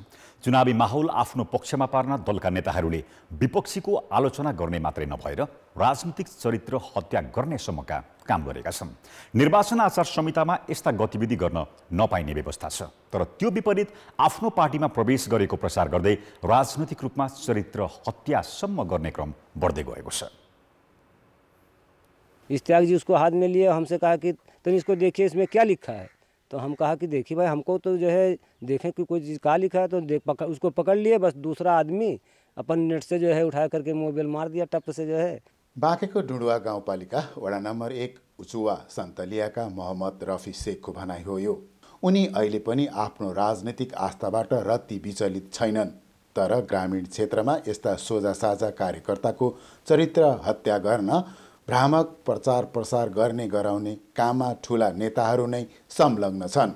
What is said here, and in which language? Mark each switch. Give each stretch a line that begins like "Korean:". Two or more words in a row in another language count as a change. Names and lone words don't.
Nepali: चुनावी माहौल आफ्नो पक्षमा पार्न दलका नेताहरूले विपक्षीको आलोचना गर्ने मात्रै नभएर राजनीतिक चरित्र हत्या गर्नेसम्मका काम गरेका छन्। निर्वाचन आचार संहितामा यस्ता गतिविधि गर्न नपाइने व्यवस्था छ, तर त्यो विपरीत आफ्नो पार्टीमा प्रवेश गरेको प्रचार गर्दै राजनैतिक रूपमा चरित्र हत्यासम्म गर्ने क्रम बढ्दै गएको छ।
Hindi: इश्तियाक जी उसको हाथ में लिए, हमसे कहा कि तुम इसको देखिए इसमें क्या लिखा है। तो हम कहा कि देखिए भाई, हमको तो जो है देखें कि कोई चीज़ क्या लिखा है, तो उसको पकड़ लिए। बस दूसरा आदमी अपन नेट से जो है उठा करके मोबाइल मार दिया टप से जो है।
Nepali: बाँकेको डुडुवा गाउँपालिका वडा नम्बर 1 उचुवा सन्तलियाका मोहम्मद रफी शेखको भनाइ हो यो। उनी अहिले पनि आफ्नो राजनीतिक आस्थाबाट रत्ती विचलित छैनन्, तर ग्रामीण क्षेत्रमा यस्ता सोझा साझा कार्यकर्ताको चरित्र हत्या गर्न, भ्रामक प्रचार प्रसार गर्ने गराउने काममा ठूला नेताहरू नै संलग्न छन्।